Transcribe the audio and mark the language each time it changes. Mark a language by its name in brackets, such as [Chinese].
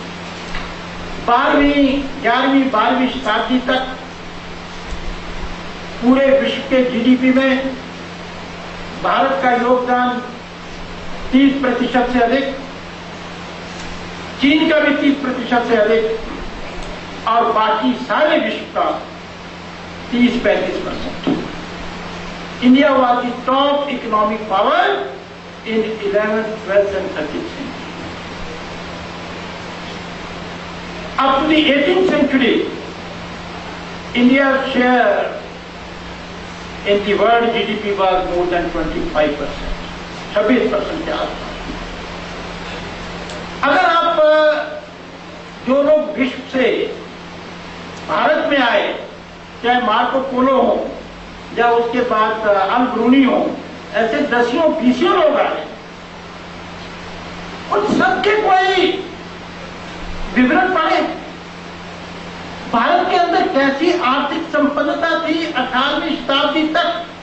[Hindi] 11वीं 12वीं शताब्दी तक पूरे विश्व के जीडीपी में भारत का योगदान 30% से अधिक, चीन का भी 30% से अधिक, और बाकी सारे विश्व का 30-35%। [English] India was the top economic power in 11th, 12th and 13th century. Up to the 18th century, India's share in the world GDP was more than 25%, [Hindi] 26% के आसपास। अगर आप जो लोग विश्व से भारत में आए, चाहे मार्को पोलो हो या उसके बाद अल ब्रूनी हो, ऐसे दसियों बीसियों लोग आए। उन सबके कोई विवरण पढ़े भारत के अंदर कैसी आर्थिक संपन्नता थी 18वीं शताब्दी तक।